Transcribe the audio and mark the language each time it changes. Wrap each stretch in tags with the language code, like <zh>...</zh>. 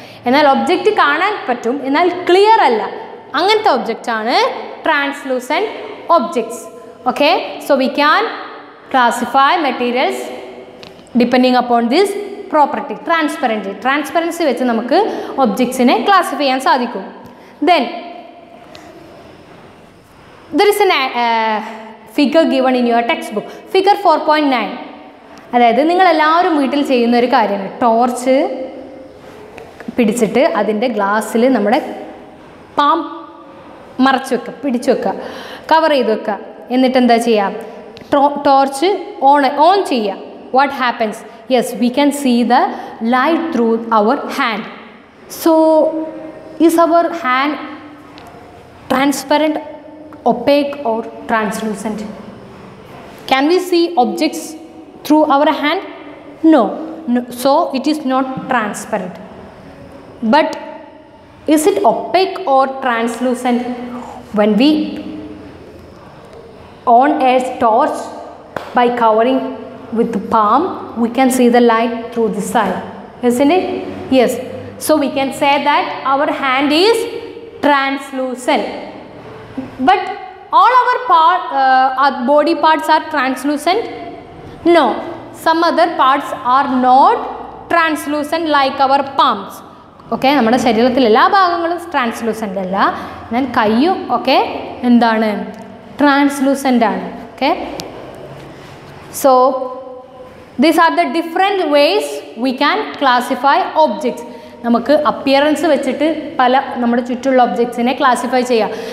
<ml>എന്നാൽ ഒബ്ജക്റ്റ് കാണാൻ പറ്റും, എന്നാൽ ക്ലിയർ അല്ല, അങ്ങനത്തെ ഒബ്ജക്റ്റ് ആണ് translucent objects. Okay,</ml> <en>so we can classify materials depending upon this property</en> <ml>transparency വെച്ച് നമുക്ക് ഒബ്ജക്ട്സിനെ ക്ലാസിഫൈ ചെയ്യാൻ സാധിക്കും.</ml> <en>Then there is a figure given in your textbook, figure 4.9.</en> <ml>അതായത് നിങ്ങളെല്ലാവരും വീട്ടിൽ ചെയ്യുന്ന ഒരു കാര്യമാണ്, ടോർച്ച് പിടിച്ചിട്ട് അതിൻ്റെ ഗ്ലാസ്സിൽ നമ്മുടെ പാം മറച്ച് വെക്കുക, പിടിച്ചു വെക്കുക, കവർ ചെയ്ത് വെക്കുക. എന്നിട്ട് എന്താ ചെയ്യുക? ടോർച്ച് ഓൺ ചെയ്യുക.</ml> <en>What happens? Yes, we can see the light through our hand. So is our hand transparent, opaque or translucent? Can we see objects through our hand? No. So it is not transparent. But is it opaque or translucent? When we on a torch by covering with the palm, we can see the light through the side, isn't it? Yes. So we can say that our hand is translucent. But all our body parts are translucent? No, some other parts are not translucent like our palms.</en> <ml>Okay, നമ്മുടെ ശരീരത്തിൽ എല്ലാ ഭാഗങ്ങളും translucent അല്ല, എന്നാൽ കൈയും ഒക്കെ എന്താണ്? Translucent ആണ്.</ml> <en>Okay, so these are the different ways we can classify objects.</en> <ml>നമുക്ക് അപ്പിയറൻസ് വെച്ചിട്ട് പല നമ്മുടെ ചുറ്റുള്ള ഒബ്ജക്ട്സിനെ ക്ലാസിഫൈ ചെയ്യാം.</ml>